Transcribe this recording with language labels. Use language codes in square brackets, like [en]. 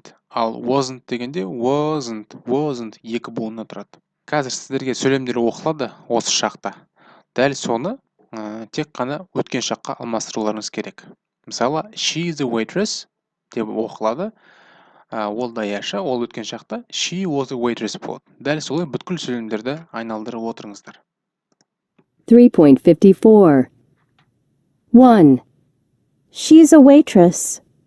[kk] Ал wasn't дегенде wasn't екі буыннан тұрады. Қазір сіздерге сөйлемдер оқылады осы шақта. Дәл соны тек қана өткен шаққа алмастыруларыңыз керек. Мысалы, [en] she is a waitress [kk] деп оқылады. Ол даяшы, ол өткен шақта [en] she was a waitress [kk] болады. Дәл солай бүткіл сөйлемдерді айналдырып отырыңыздар. 3.54. 1. [en] She's a waitress.